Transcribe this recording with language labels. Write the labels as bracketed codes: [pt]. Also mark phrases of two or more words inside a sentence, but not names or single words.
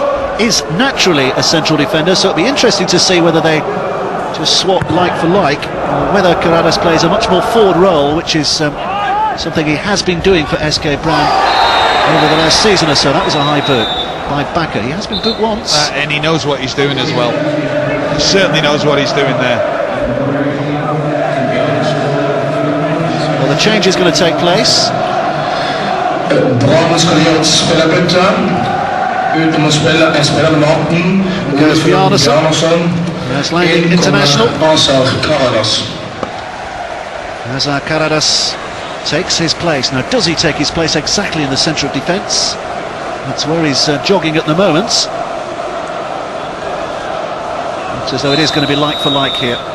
[en] Caradas is naturally a central defender, so it'll be interesting to see whether they just swap like for like, or whether Caradas plays a much more forward role, which is something he has been doing for SK Brann over the last season or so. That was a high boot by Bakker. He has been booked once. And he knows what he's doing as well. He certainly knows what he's doing there. Well, the change is going to take place. [no] Brann skal gjøre et spillerbytte. Ute må spille en spiller nummer 18. [en] Goes Bjarnason. That's landing international. Azar Caradas takes his place. Now, does he take his place exactly in the centre of defence? That's where he's jogging at the moment. It's as though it is going to be like for like here.